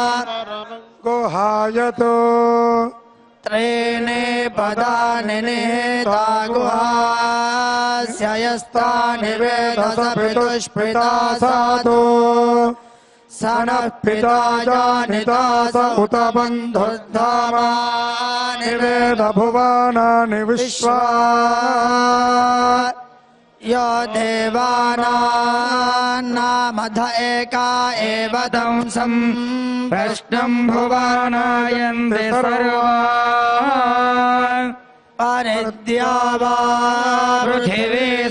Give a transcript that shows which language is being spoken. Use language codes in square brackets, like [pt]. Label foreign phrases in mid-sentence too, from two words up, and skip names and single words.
[sa] గుహాయతో త్రీణి పదాని నిహితా గుహాస్య యస్తాని వేద స పితుష్పితా సాధు స నః పితా జానితా స ఉత బంధుర్ధామాని వేద భువనాని విశ్వా यो देवानामध एका एव दंसं प्रश्नं भुवनायन्ति सर्वा परिद्यावा पृथिवी